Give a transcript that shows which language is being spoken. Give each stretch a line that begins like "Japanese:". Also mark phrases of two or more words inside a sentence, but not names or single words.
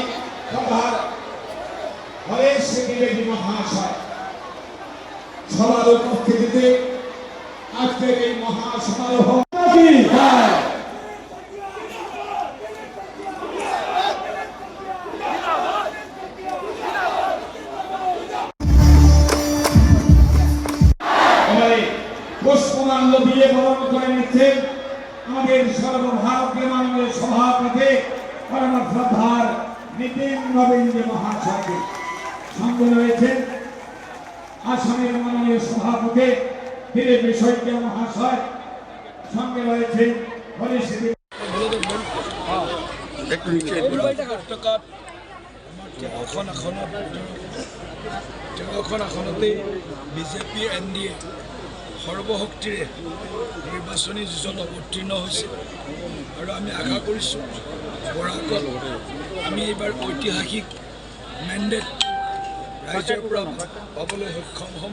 Bangla: প্রধান হরেশ দ্বিবেদী মহাশয় সভার উপস্থিতিতে আজকের এই মহাসমারোহ পুষ্পমাল্য দিয়ে বরণ করে নিচ্ছেন আমাদের সর্বভারতীয় মাননীয় সভাপতি পরম শ্রদ্ধার নিতিন নবীন মহাশয়কে। সঙ্গে রয়েছেন আসামের মাননীয় সভাপতি দিলীপ শইকীয়া মহাশয়, সঙ্গে রয়েছেন
Assamese: আসনতে বিজেপি NDA সর্বশক্তিৰে নিৰ্বাচনী যুঁজত অৱতীৰ্ণ হৈছে আৰু আমি আশা কৰিছোঁ বৰাকত আমি এইবাৰ ঐতিহাসিক মেণ্ডেট ৰাইজৰ পৰা পাবলৈ সক্ষম হ'ম।